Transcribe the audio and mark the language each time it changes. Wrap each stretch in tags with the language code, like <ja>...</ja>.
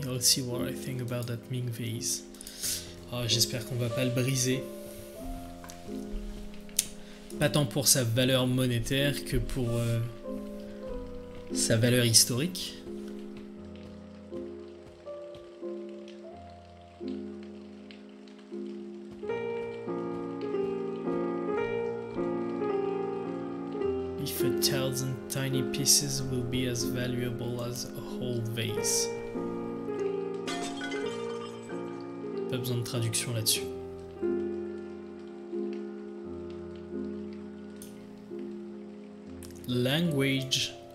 <en>I'll see what I think about that Ming vase.</en> <fr>Oh, j'espère qu'on va pas le briser. Pas tant pour sa valeur monétaire que pour sa valeur historique.</fr> <en>If 1,000 tiny pieces will be as valuable as a whole vase.</en> <fr>Pas besoin de traduction là-dessus.</fr> <en>Language.</en>